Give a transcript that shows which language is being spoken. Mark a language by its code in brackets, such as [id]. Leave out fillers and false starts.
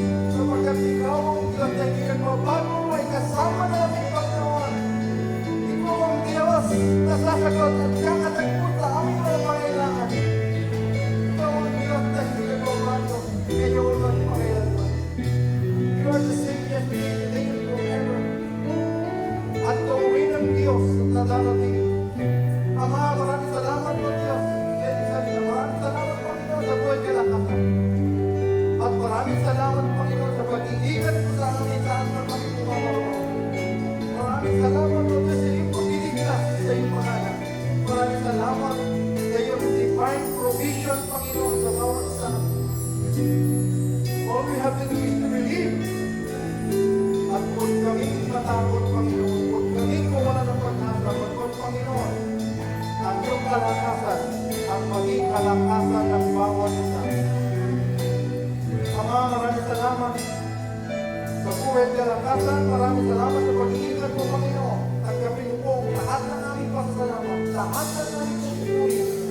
[tl] Sapagkat ikaw ang Diyos na pinagbabago ay kasama namin, Panginoon. Ikaw ang Diyos na sasagot at kakatagpot sa aming mga pangailangan. Ikaw ang Diyos na pinagbabago ngayon at pangailangan. [en] You are the same yesterday, today, and forever. [tl] At gawin ng Diyos na darating. Ama, maraming salamat po Diyos. Maraming salamat Panginoon sa buhay kalakasan. At maraming salamat Panginoon sa pag-iingat mo sa amin saan na kami pumapagawa. Maraming salamat po Diyos sa iyong pag-iligtas sa iyong mga anak. Maraming salamat sa iyong divine provision Panginoon sa bawat isa. [en] All we have to do is to believe. [tl] At huwag kaming matakot Panginoon. Huwag kaming mawala ng pag-asa. Huwag Panginoon. Ang iyong kalakasan ang maging kalakasan ng bawat isa. Ama, maraming salamat sa buhay at kalakasan. Maraming salamat sa pag-iingat mo, Panginoon. Tanggapin mo po lahat ng aming pasasalamat, lahat ng aming susupurin.